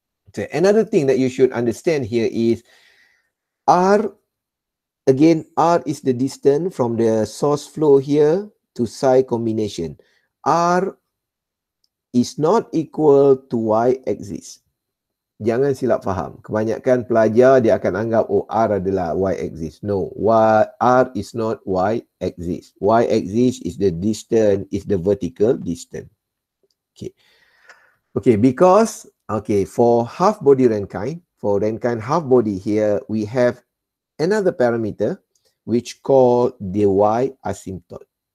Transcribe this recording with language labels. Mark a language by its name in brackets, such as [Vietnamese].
[English] So another thing that you should understand here is R, again, R is the distance from the source flow here to Psi combination. R is not equal to y-axis. [Malay] jangan silap faham. Kebanyakan pelajar dia akan anggap R adalah y-axis. [English] No, R is not y-axis. Y-axis is the distance, is the vertical distance. Okay. Okay, because for half body Rankine, for Rankine half body here, we have another parameter which called the y asymptote.